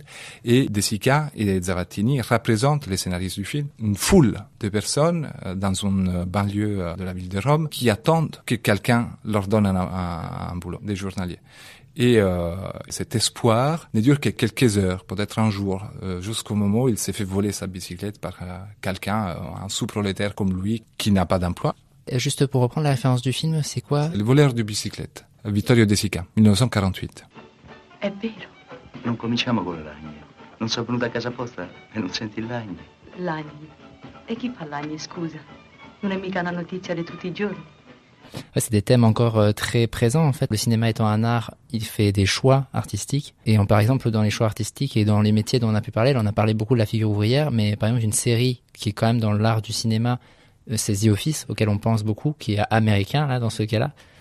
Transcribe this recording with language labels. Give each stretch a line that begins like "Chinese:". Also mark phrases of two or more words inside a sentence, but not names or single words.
French: Et De Sica et Zavattini représentent les scénaristes du film, une foule de personnes dans une banlieue de la ville de Rome qui attendent que quelqu'un leur donne un boulot, des journaliers. Et cet espoir ne dure que quelques heures, peut-être un jour, jusqu'au moment où il s'est fait voler sa bicyclette par quelqu'un, un sous-prolétaire comme lui, qui n'a pas d'emploi. Juste pour reprendre la référence du film, c'est quoi? Le voleur de bicyclette, Vittorio De Sica, 1948.
Italian: È vero. Non cominciamo con l'agne. Non sono venuta a casa apposta e non senti l'agne. L'Agni. E chi fa l'Agni, scusa? Non è mica una notizia di tutti i giorni.
French: Ouais, c'est des thèmes encore très présents en fait. Le cinéma étant un art, il fait des choix artistiques. Et par exemple, dans les choix artistiques et dans les métiers dont on a pu parler, là, on a parlé beaucoup de la figure ouvrière, mais par exemple, une série qui est quand même dans l'art du cinéma, c'est The Office, auquel on pense beaucoup, qui est américain là dans ce cas-là.